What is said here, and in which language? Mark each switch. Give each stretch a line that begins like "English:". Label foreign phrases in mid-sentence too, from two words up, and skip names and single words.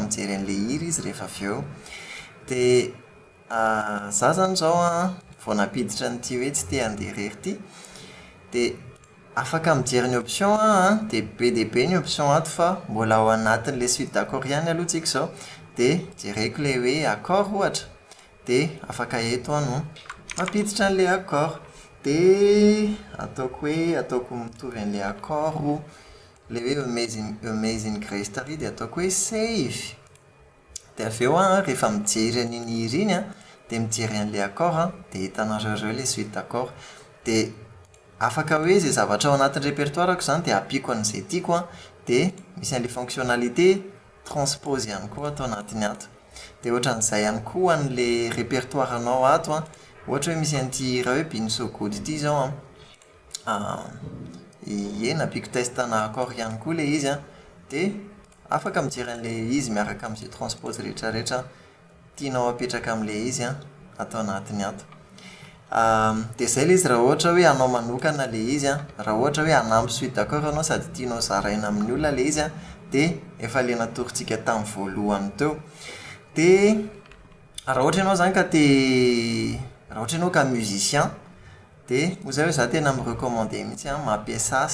Malagasy: mijery an'ilay hira izy rehefa avy eo dia za zany zao vao napiditra n'ity hoe tsy te handeha irery ity dia afaka mijery ny option dia be dia be ny option ato fa mbola ao anatin'ilay
French: suite d'accord
Malagasy: ihany aloha tsika izao dia jereko ilay hoe accord ohatra dia afaka eto no mampiditra an'ilay accord dia ataoko mitovy an'ilay accord ilay hoe amazing grace story dia ataoko hoe save dia avy eo rehefa mijery an'iny hira iny dia mijery an'ilay accord dia hitanareo ilay
French: suite d'accord
Malagasy: dia afaka hoe izay zavatra ao anatin'ny répertoireako izany dia ampiako an'izay tiako dia misy an'ilay fonctionnalité transpose ihany koa atao anatiny ato dia ohatran'izay ihany koa an'ilay répertoire anao ato ohatra hoe misy an'ity hira hoe been so good ity izao nampiko testana accord ihany koa ilay izy dia afaka mijery an'ilay izy miaraka amin'izay transpose rehetrarehetra tianao apetraka amin'ilay izy atao anatiny ato dia izay ilay izy raha ohatra hoe anao manokana ilay izy raha ohatra hoe hanampy
French: suite d'accord
Malagasy: anao sady tianao zaraina amin'ny olona ilay izy dia efa ilay natorintsika tamin'ny voalohany teo dia raha ohatra ianao zany raha ohatra ianao ka musicien dia ho zay hoe za tena mirecommande mihitsy mampiasa